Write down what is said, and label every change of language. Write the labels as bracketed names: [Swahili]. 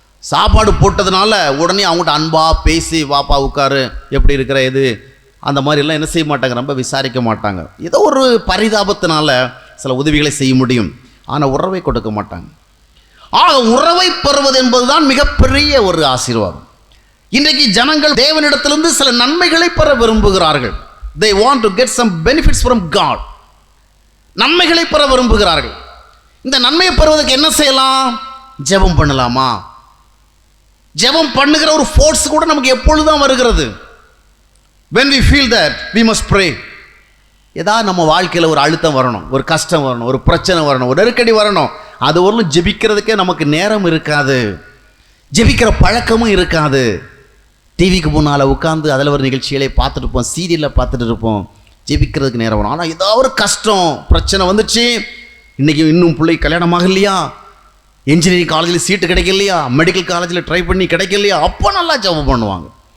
[Tamil] சாப்பாடு போட்டதுனால உடனே அவங்ககிட்ட அன்பாக பேசி, வாப்பா உட்காரு, எப்படி இருக்கிற இது, அந்த மாதிரிலாம் என்ன செய்ய மாட்டாங்க, ரொம்ப விசாரிக்க மாட்டாங்க. ஏதோ ஒரு பரிதாபத்தினால சில உதவிகளை செய்ய முடியும், ஆனால் உறவை கொடுக்க மாட்டாங்க. ஆக உறவை பெறுவது என்பதுதான் மிகப்பெரிய ஒரு ஆசீர்வாதம். இன்றைக்கு ஜனங்கள் தேவனிடத்திலிருந்து சில நன்மைகளை பெற விரும்புகிறார்கள். [English] They want to get some benefits from God. [Tamil] நன்மைகளை பெற விரும்புகிறார்கள். இந்த நன்மையை பெறுவதற்கு என்ன செய்யலாம்? ஜெபம் பண்ணலாமா? ஜெபம் பண்ணுகிற ஒரு ஃபோர்ஸ் கூட நமக்கு எப்பொழுதுதான் வருகிறது. [English] When we feel that we must pray. [Tamil] ஏதாவது நம்ம வாழ்க்கையில் ஒரு அழுத்தம் வரணும், ஒரு கஷ்டம் வரணும், ஒரு பிரச்சனை வரணும், ஒரு நெருக்கடி வரணும், அது ஒரு ஜெபிக்கிறதுக்கே நமக்கு நேரம் இருக்காது, ஜெபிக்கிற பழக்கமும் இருக்காது. டிவிக்கு முன்னால் உட்காந்து அதில் ஒரு நிகழ்ச்சிகளை பார்த்துட்டு இருப்போம், சீரியலில் பார்த்துட்டு இருப்போம், ஜெபிக்கிறதுக்கு நேரம் வரும். ஆனால் ஏதாவது ஒரு கஷ்டம் பிரச்சனை வந்துச்சு, இன்றைக்கி இன்னும் பிள்ளை கல்யாணமாக இல்லையா, இன்ஜினியரிங் காலேஜில் சீட்டு கிடைக்கலையா, மெடிக்கல் காலேஜில் ட்ரை பண்ணி கிடைக்கலையா, அப்போ நல்லா ஜெபம் பண்ணுவாங்க.